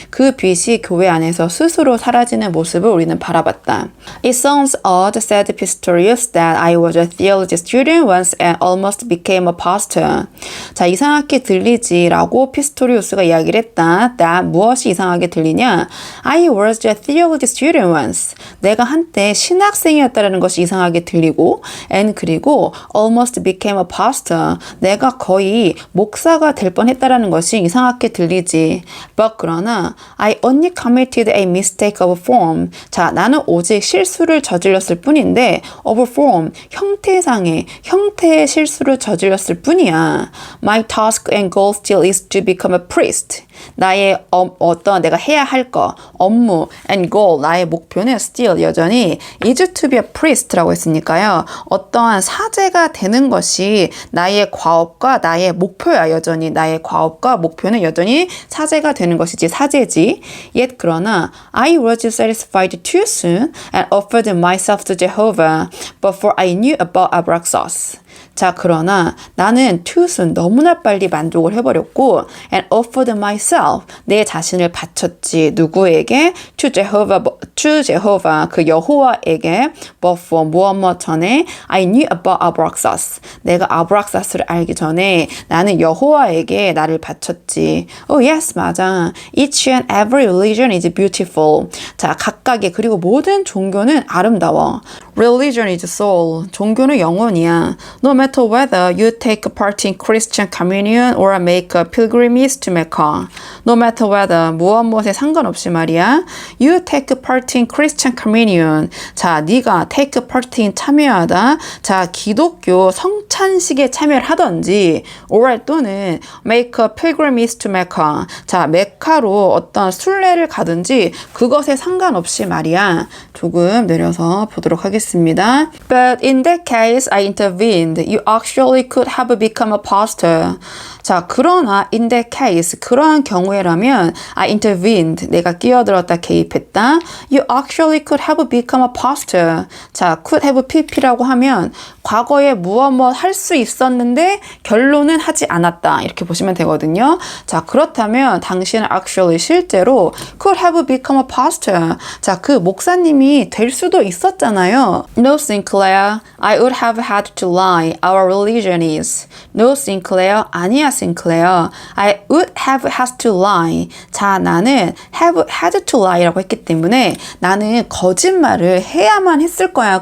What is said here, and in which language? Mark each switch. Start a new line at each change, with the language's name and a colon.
Korean: 그 빛이 교회 안에서 스스로 사라지는 모습을 우리는 바라봤다.
English: It sounds odd, said Pistorius, that I was a theology student once and almost became a pastor.
Korean: 자, 이상하게 들리지라고 피스토리우스가 이야기를 했다. that 무엇이 이상하게 들리냐?
English: I was a theology student once.
Korean: 내가 한때 신학생이었다라는 것이 이상하게 들리고
English: and
Korean: 그리고
English: almost became a pastor.
Korean: 내가 거의 목사가 될 뻔했다라는 것이 이상하게 들리지.
English: But
Korean: 그러나
English: I only committed a mistake of form.
Korean: 자, 나는 오직 실수를 저질렀을 뿐인데
English: of form,
Korean: 형태의 실수를 저질렀을 뿐이야.
English: My task and goal still is to become a priest.
Korean: 나의 어떤 내가 해야 할 거, 업무
English: and goal,
Korean: 나의 목표는
English: still
Korean: 여전히
English: is to be a priest
Korean: 라고 했으니까요. 어떠한 사제가 되는 것이 나의 과업과 나의 목표야. 여전히 나의 과업과 목표는 여전히 사제가 되는 것이지, 사제지.
English: Yet
Korean: 그러나
English: I was satisfied too soon and offered myself to Jehovah before I knew about Abraxas.
Korean: 자, 그러나 나는
English: too soon,
Korean: 너무나 빨리 만족을 해버렸고
English: and offered myself,
Korean: 내 자신을 바쳤지. 누구에게?
English: to Jehovah,
Korean: 그 여호와에게
English: before,
Korean: 무엇 전에
English: I knew about Abraxas,
Korean: 내가 아브락사스를 알기 전에 나는 여호와에게 나를 바쳤지.
English: Oh yes,
Korean: 맞아.
English: Each and every religion is beautiful.
Korean: 자, 각각의, 그리고 모든 종교는 아름다워.
English: Religion is soul.
Korean: 종교는 영혼이야.
English: No matter whether you take part in Christian communion or make a pilgrimage to Mecca. No matter whether,
Korean: 무엇에 상관없이 말이야.
English: You take part in Christian communion.
Korean: 자, 네가
English: take part in,
Korean: 참여하다. 자, 기독교 성찬식에 참여를 하든지 or 또는
English: make a pilgrimage to Mecca.
Korean: 자, 메카로 어떤 순례를 가든지 그것에 상관없이 말이야. 조금 내려서 보도록 하겠습니다.
English: But in that case, I intervened. You actually could have become a pastor.
Korean: 자, 그러나
English: in that case,
Korean: 그러한 경우에라면
English: I intervened,
Korean: 내가 끼어들었다, 개입했다.
English: You actually could have become a pastor.
Korean: 자,
English: could have pp
Korean: 라고 하면 과거에 무엇 할 수 있었는데 결론은 하지 않았다. 이렇게 보시면 되거든요. 자, 그렇다면 당신은
English: actually
Korean: 실제로
English: could have become a pastor.
Korean: 자, 그 목사님이 될 수도 있었잖아요.
English: No, Sinclair. I would have had to lie. Our religion is. No, Sinclair.
Korean: 아니야, Sinclair.
English: I would have had to lie.
Korean: 자, 나는
English: have had to lie
Korean: 라고 했기 때문에 나는 거짓말을 해야만 했을 거야.